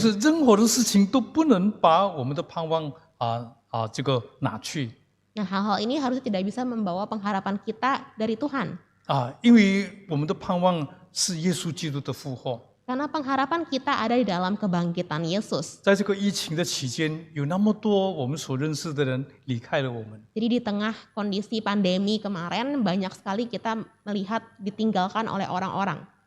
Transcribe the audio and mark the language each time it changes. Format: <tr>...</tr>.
<zh>是任何的事情都不能把我们的盼望这个拿去</zh> <id>Nah, hal-hal ini harusnya tidak bisa membawa pengharapan kita dari Tuhan.</id> <zh>因为我们的盼望是耶稣基督的复活。</zh> <id>Karena pengharapan kita ada di dalam kebangkitan Yesus.</id> <zh>在这个疫情的期间，有那么多我们所认识的人离开了我们。</zh> <id>Jadi di tengah kondisi pandemi kemarin banyak sekali kita melihat ditinggalkan oleh orang-orang.</id>